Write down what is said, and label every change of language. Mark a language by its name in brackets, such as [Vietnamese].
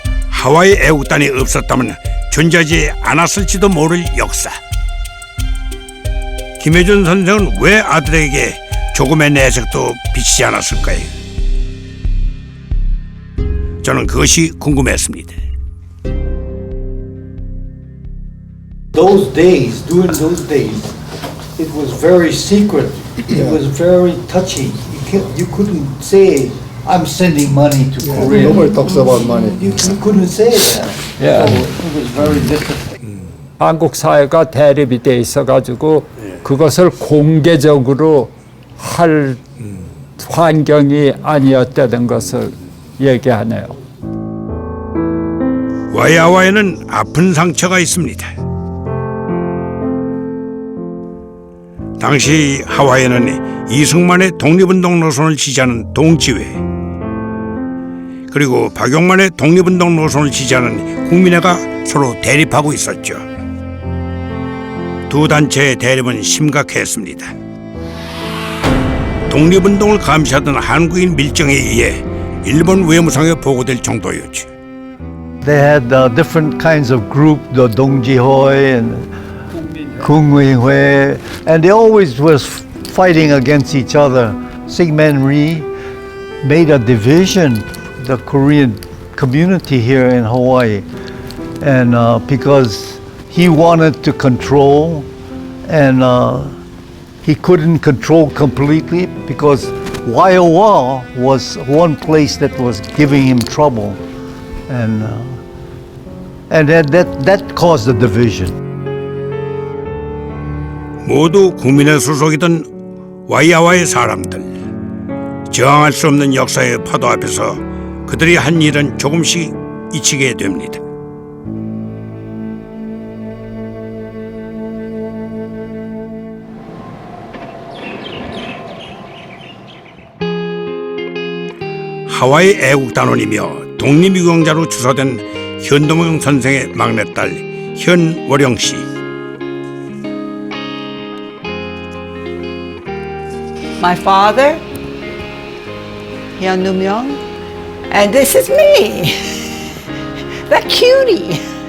[Korean] 하와이 애국단이 없었다면 존재하지 않았을지도 모를 역사. 김혜준 선생은 왜 아들에게 조금의 내색도 비치지 않았을까요? 저는 그것이 궁금했습니다. [English] Those days, during those days, it was very secret. It was very touchy. You couldn't say, I'm sending money to Korea. Nobody talks about money. You couldn't say that. Yeah. So it was very difficult. [Korean] 한국 사회가 대립이 돼 있어가지고 그것을 공개적으로 할 환경이 아니었다는 것을 얘기하네요. 와이아와이는 아픈 상처가 있습니다. 당시 하와이는 이승만의 독립운동 노선을 지지하는 동지회, 그리고 박용만의 독립운동 노선을 지지하는 국민회가 서로 대립하고 있었죠. 두 단체의 대립은 심각했습니다. 독립운동을 감시하던 한국인 밀정에 의해 일본 외무성에 보고될 정도였죠. [English] They had different kinds of group, the Dongjihoi and Kungwei, and they always was fighting against each other. Syngman Rhee made a division, the Korean community here in Hawaii, and because he wanted to control, and he couldn't control completely because Waiawa was one place that was giving him trouble, and that caused the division. [Korean] 모두 국민의 소속이던 와이아와의 사람들, 저항할 수 없는 역사의 파도 앞에서 그들이 한 일은 조금씩 잊히게 됩니다. 하와이 애국단원이며 독립유공자로 추서된 현동영 선생의 막내딸 현월영 씨. [English] My father, Hyun Numyong, and this is me, the cutie.